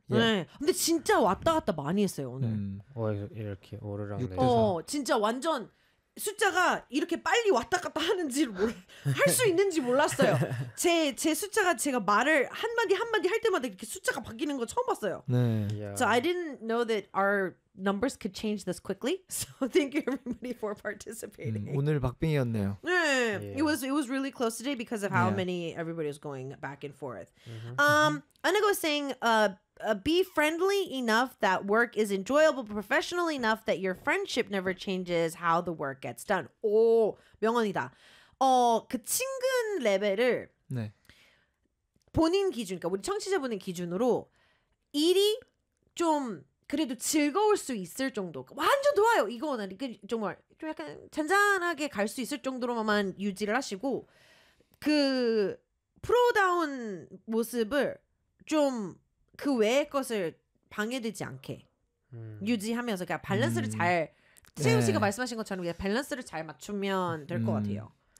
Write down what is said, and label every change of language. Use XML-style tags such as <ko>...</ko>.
<ko>네. 근데 진짜 왔다 갔다 많이 했어요, 오늘. 이렇게 오르락. 진짜 완전 숫자가 이렇게 빨리 왔다 갔다 하는지를 할 수 있는지 몰랐어요. 제 숫자가 제가 말을 한마디 한마디 할 때마다 이렇게 숫자가 바뀌는 거 처음 봤어요. 네.</ko> <en>Yeah. So I didn't know that our numbers could change this quickly. So thank you everybody for participating.</en> <ko>오늘 박빙이었네요. 네.</ko> <en>Yeah. It was really close today because of how many everybody was going back and forth. Anago was saying, be friendly enough that work is enjoyable, professional enough that your friendship never changes how the work gets done.</en> <ko>오, 명언이다. 그 친근 레벨을 본인 기준, 그러니까 우리 청취자분의 기준으로 일이 좀 그래도 즐거울 수 있을 정도. 완전 좋아요. 이거는 정말 좀 약간 잔잔하게 갈 수 있을 정도로만 유지를 하시고 그 프로다운 모습을 좀 그 외의 것을 방해되지 않게 유지하면서 그냥 밸런스를 잘 세윤 씨가 말씀하신 것처럼 그냥 밸런스를 잘 맞추면 될 것 같아요.</ko>